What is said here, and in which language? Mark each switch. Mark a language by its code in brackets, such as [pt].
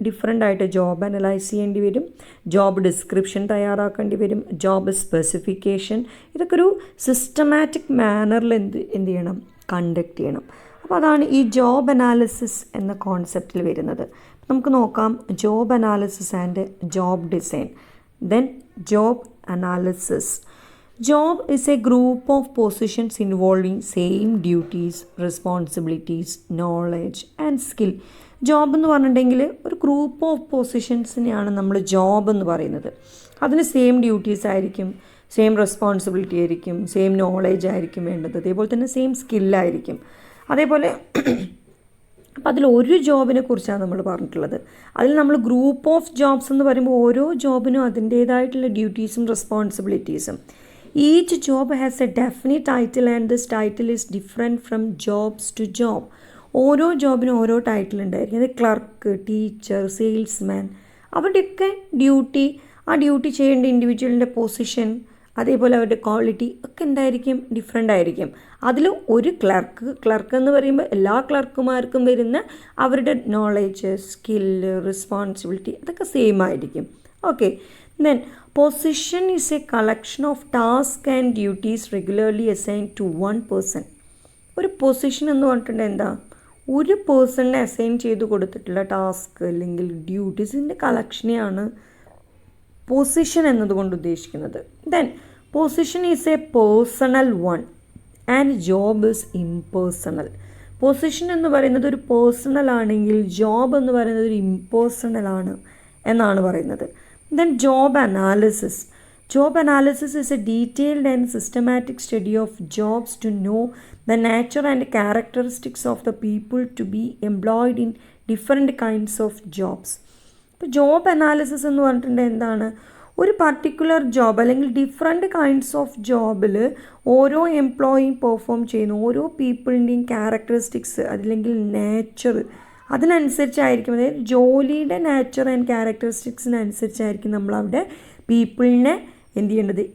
[ml] Different ആയിട്ട് job analyse ചെയ്യേണ്ടി വരും, ജോബ് ഡിസ്ക്രിപ്ഷൻ തയ്യാറാക്കേണ്ടി വരും, ജോബ് സ്പെസിഫിക്കേഷൻ, ഇതൊക്കെ ഒരു സിസ്റ്റമാറ്റിക് മാനറിൽ എന്ത് ചെയ്യണം? കണ്ടക്ട് ചെയ്യണം. അപ്പോൾ അതാണ് ഈ ജോബ് അനാലിസിസ് എന്ന കോൺസെപ്റ്റിൽ വരുന്നത്. നമുക്ക് നോക്കാം job analysis and job design. [en] Then job analysis. Job is a group of positions involving same duties, responsibilities, knowledge and skill. [ml] Job എന്ന് പറഞ്ഞിട്ടുണ്ടെങ്കിൽ ഒരു ഗ്രൂപ്പ് ഓഫ് പൊസിഷൻസിനെയാണ് നമ്മൾ ജോബ് എന്ന് പറയുന്നത്. അതിന് സെയിം ഡ്യൂട്ടീസ് ആയിരിക്കും, സെയിം റെസ്പോൺസിബിലിറ്റി ആയിരിക്കും, സെയിം നോളേജ് ആയിരിക്കും വേണ്ടത്, അതേപോലെ തന്നെ സെയിം സ്കില്ലായിരിക്കും. അതേപോലെ അപ്പോൾ അതിലൊരു ജോബിനെ കുറിച്ചാണ് നമ്മൾ പറഞ്ഞിട്ടുള്ളത്. അതിൽ നമ്മൾ ഗ്രൂപ്പ് ഓഫ് ജോബ്സ് എന്ന് പറയുമ്പോൾ ഓരോ ജോബിനും അതിൻ്റേതായിട്ടുള്ള ഡ്യൂട്ടീസും റെസ്പോൺസിബിലിറ്റീസും. [en] Each job has a definite title and this title is different from jobs to job. [ml] ഓരോ ജോബിനും ഓരോ ടൈറ്റിൽ ഉണ്ടായിരിക്കും. അത് ക്ലർക്ക്, ടീച്ചർ, സെയിൽസ്മാൻ, അവരുടെയൊക്കെ ഡ്യൂട്ടി, ആ ഡ്യൂട്ടി ചെയ്യേണ്ട ഇൻഡിവിജ്വലിൻ്റെ പൊസിഷൻ, അതേപോലെ അവരുടെ ക്വാളിറ്റി ഒക്കെ എന്തായിരിക്കും? ഡിഫറെൻ്റ് ആയിരിക്കും. അതിൽ ഒരു ക്ലർക്ക് എന്ന് പറയുമ്പോൾ എല്ലാ ക്ലർക്കുമാർക്കും വരുന്ന അവരുടെ നോളേജ്, സ്കില്ല്, റെസ്പോൺസിബിലിറ്റി അതൊക്കെ സെയിം ആയിരിക്കും. Okay. [en] Then position is a collection of tasks and duties regularly assigned to one person. [ml] ഒരു പൊസിഷൻ എന്ന് പറഞ്ഞിട്ടുണ്ടെങ്കിൽ എന്താ? ഒരു പേഴ്സണിനെ അസൈൻ ചെയ്ത് കൊടുത്തിട്ടുള്ള ടാസ്ക് അല്ലെങ്കിൽ ഡ്യൂട്ടീസിൻ്റെ കളക്ഷനെയാണ് പൊസിഷൻ എന്നതുകൊണ്ട് ഉദ്ദേശിക്കുന്നത്. [en] Then position is a personal one and job is impersonal. [ml] Position എന്ന് പറയുന്നത് ഒരു പേഴ്സണൽ ആണെങ്കിൽ ജോബ് എന്ന് പറയുന്നത് ഒരു ഇംപേഴ്സണൽ ആണ് എന്നാണ് പറയുന്നത്. [en] Then job analysis. Job analysis is a detailed and systematic study of jobs to know the nature and characteristics of the people to be employed in different kinds of jobs. [ml] ഇപ്പോൾ job analysis എന്ന് പറഞ്ഞിട്ടുണ്ടെങ്കിൽ എന്താണ്? ഒരു particular job അല്ലെങ്കിൽ different kinds of ജോബിൽ ഓരോ എംപ്ലോയിയും perform ചെയ്യുന്ന ഓരോ പീപ്പിളിൻ്റെയും characteristics അല്ലെങ്കിൽ നേച്ചർ അതിനനുസരിച്ചായിരിക്കും, അതായത് ജോലിയുടെ നേച്ചർ ആൻഡ് ക്യാരക്ടറിസ്റ്റിക്സിനനുസരിച്ചായിരിക്കും നമ്മളവിടെ പീപ്പിളിനെ എന്ത് ചെയ്യേണ്ടത്?